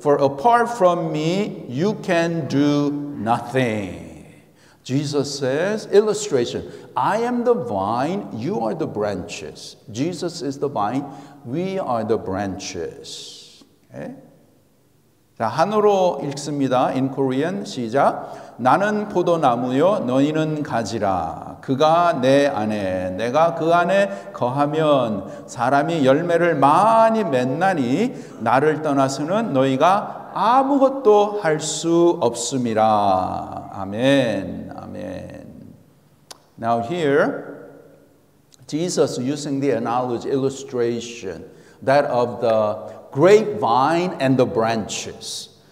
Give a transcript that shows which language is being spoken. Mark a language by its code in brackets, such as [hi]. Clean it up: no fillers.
[en] For apart from me, you can do nothing. Jesus says, illustration, I am the vine, you are the branches. Jesus is the vine, we are the branches. [ko] Okay? 자, 한어로 읽습니다. [en] In Korean, 시작. [ko] 나는 포도나무요, 너희는 가지라. 그가 내 안에, 내가 그 안에 거하면 사람이 열매를 많이 맺나니 나를 떠나서는 너희가 아무것도 할 수 없음이라. 아멘. 아멘. [en] Now here, Jesus using the analogy, illustration, that of the grapevine and the branches.